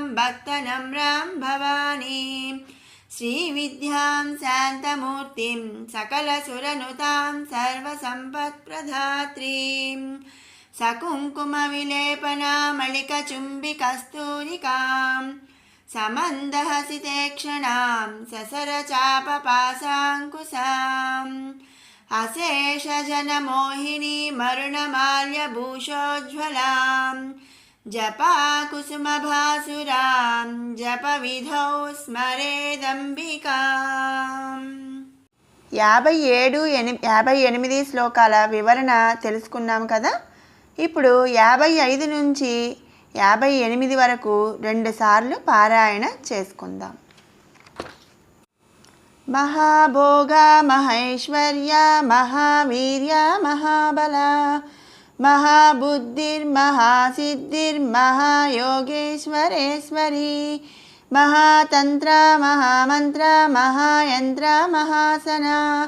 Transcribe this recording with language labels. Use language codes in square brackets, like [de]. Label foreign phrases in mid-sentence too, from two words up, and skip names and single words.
[sa] भक्तनम्रां भवानीं श्रीविद्यां शान्तमूर्तिं सकलसुरनुतां सर्वसम्पत्प्रदात्रीं सकुङ्कुमविलेपनामलिकचुम्बिकस्तूरिकां समन्दहसितेक्षणां ससरचापपाशाङ्कुशाम् अशेषजनमोहिनी मरुणमाल्यभूषोज्ज्वलां जपाकुसुमभासुरां जपविधौ स्मरेदम्बिकाम्. [te] 58 శ్లోకాల వివరణ తెలుసుకున్నాం కదా. ఇప్పుడు 55 నుంచి 58 వరకు 2 సార్లు పారాయణ చేసుకుందాం. [sa] महाभोग महेश्वर्य महावीर्य महाबल महाबुद्धिर्महासिद्धिर्महायोगेश्वरेश्वरी महातंत्र महामंत्र महायंत्र महासना